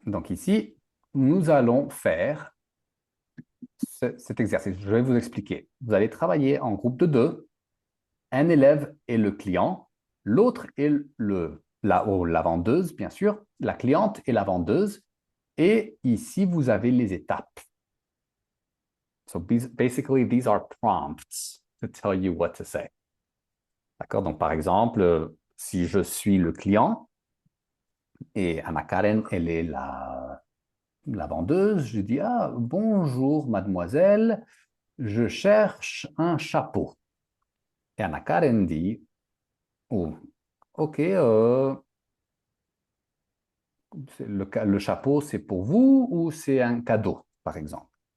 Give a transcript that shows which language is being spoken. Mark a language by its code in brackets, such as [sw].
[fr] Donc ici, nous allons faire cet exercice. Je vais vous expliquer. Vous allez travailler en groupe de deux. Un élève est le client, l'autre est la vendeuse, bien sûr, la cliente est la vendeuse, et ici, vous avez les étapes. [en] So basically, these are prompts to tell you what to say. [fr] D'accord? Donc, par exemple, si je suis le client et Anna-Karen, elle est la vendeuse, je dis: Ah, bonjour, mademoiselle, je cherche un chapeau. Et Anna-Karen dit: Oh, OK, le chapeau, c'est pour vous ou c'est un cadeau, par exemple?